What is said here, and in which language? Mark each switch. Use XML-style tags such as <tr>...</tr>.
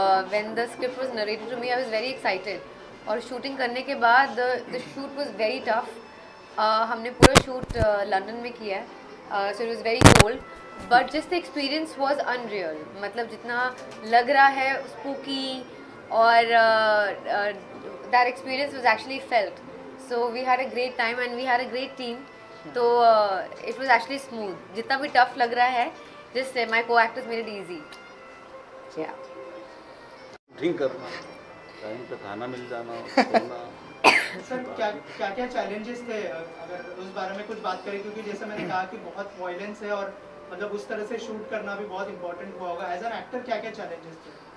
<en>when the script was narrated to me, I was very excited.</en> <hi>और shooting करने के बाद</hi> <en>the shoot was very tough.</en> <hi>हमने पूरा शूट लंदन में किया है,</hi> <en>so it was very cold. But just the experience was unreal.</en> <hi>मतलब जितना लग रहा है spooky और</hi> <en>that experience was actually felt. So we had a great time and we had a great team. तो it was actually smooth.</en> <hi>जितना भी tough लग रहा है,</hi> <en>just my co-actors made it easy. Yeah.</en> <hi>ठीक करना, टाइम पे खाना मिल जाना, सोना। सर क्या क्या चैलेंजेस थे, अगर उस बारे में कुछ बात करें, क्योंकि जैसे मैंने कहा कि बहुत वायलेंस है और मतलब उस तरह से शूट करना भी बहुत इंपॉर्टेंट हुआ होगा। एज एन एक्टर क्या क्या चैलेंजेस थे?</hi>